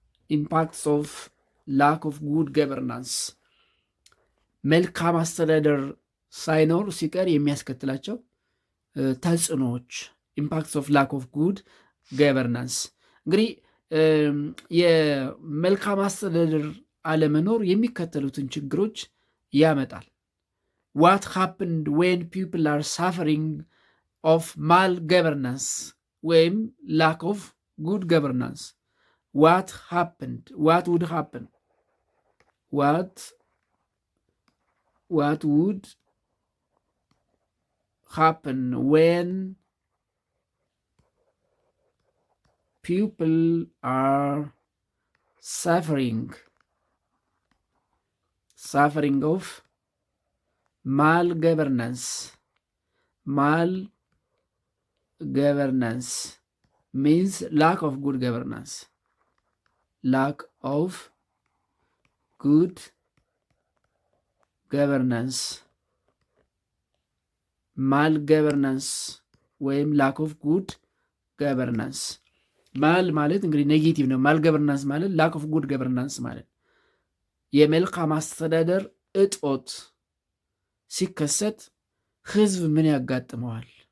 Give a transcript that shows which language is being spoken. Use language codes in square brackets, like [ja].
[en] impacts of lack of good governance [am] መልካም አስተዳደር ሳይኖር ሲቀር የሚያስከትላቸው ተጽዕኖዎች [en] ኢምፓክትስ ኦፍ ላክ ኦፍ ጉድ ገቨርናንስ። [am] እንግዲህ የመልካም አስተዳደር አለመኖር የሚከተሉትን ችግሮች ያመጣል። [en] What happened when people are suffering of malgovernance ወይም lack of good governance? What happened? What would happen? What would happen when people are suffering of malgovernance? Malgovernance means lack of good governance. Lack of good governance. [am] malgovernance ወይም [en] lack of good governance። [am] ማል ማለት እንግዲህ ኔጌቲቭ ነው። malgovernance ማለት lack of good governance ማለት የመልካም አስተዳደር እጦት ሲከሰት ህዝብ ምን ያጋጥመዋል?